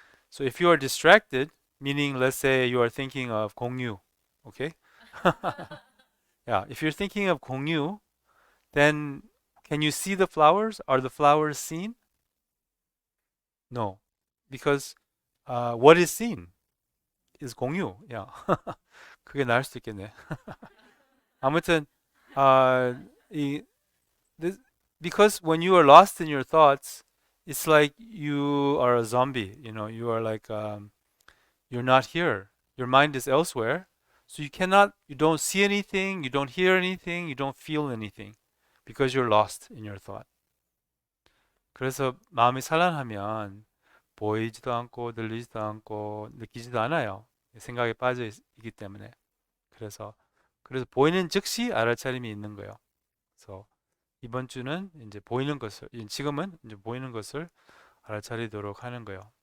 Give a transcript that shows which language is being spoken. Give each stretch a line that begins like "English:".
English: So if you are distracted, meaning let's say you are thinking of 공유, okay? Yeah, if you're thinking of 공유, then can you see the flowers? Are the flowers seen? No, because what is seen is 공유.
Korean: Yeah, 그게 나을 수도 있겠네. 아무튼
English: uh, 이, this, because when you are lost in your thoughts, it's like you are a zombie. You know, you are like you're not here. Your mind is elsewhere, so you don't see anything, you don't hear anything, you don't feel anything, because you're lost in your thought.
Korean: 그래서 마음이 산란하면 보이지도 않고 들리지도 않고 느끼지도 않아요. 생각에 빠져 있기 때문에. 그래서 보이는 즉시 알아차림이 있는 거예요. 그래서 이번 주는 이제 보이는 것을 지금은 이제 보이는 것을 알아차리도록 하는 거예요.